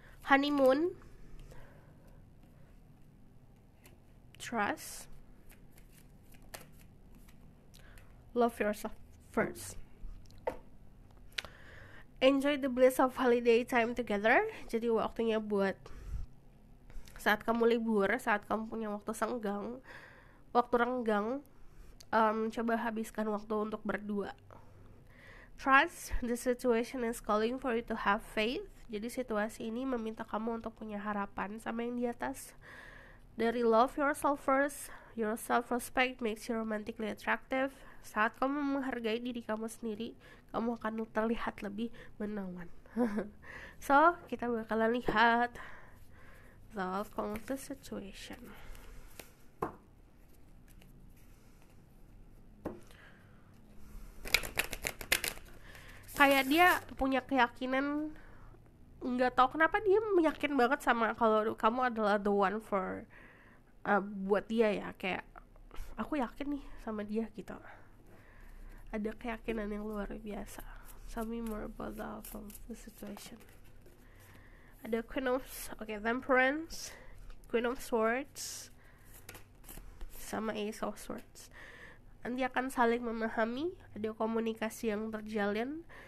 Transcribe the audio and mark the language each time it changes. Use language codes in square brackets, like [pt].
[en] Honeymoon, trust, love yourself first, enjoy the bliss of holiday time together. [id] Jadi waktunya buat saat kamu libur, saat kamu punya waktu senggang, waktu renggang, coba habiskan waktu untuk berdua. [en] Trust, the situation is calling for you to have faith. [id] Jadi situasi ini meminta kamu untuk punya harapan sama yang di atas. Dari [en] love yourself first, your self-respect makes you romantically attractive. [id] Saat kamu menghargai diri kamu sendiri, kamu akan terlihat lebih menawan. [en] So, [id] kita bakalan lihat [en] the outcome of the situation. [id] Kayak dia punya keyakinan, nggak tahu kenapa dia yakin banget sama kalau kamu adalah [en] the one for [id] buat dia ya, kayak aku yakin nih sama dia gitu. Ada keyakinan yang luar biasa. [en] Tell me more about the outcome of the situation. Ada Queen of Temperance, Queen of Swords, sama Ace of Swords. [id] Nanti akan saling memahami, ada komunikasi yang terjalin.